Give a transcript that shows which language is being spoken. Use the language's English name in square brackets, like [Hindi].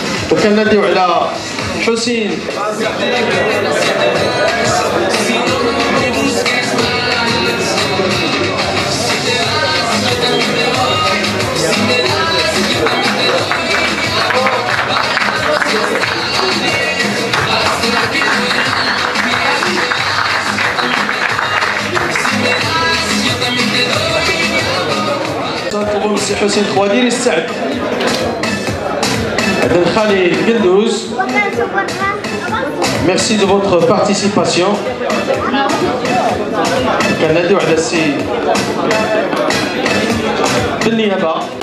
[Arabic] وكناديو على حسين نطلبوا السي حسين خوادير يستعد. عندنا خالد قندوز. [French] Merci de votre participation. [Arabic] كناديو على السي بالنيابة.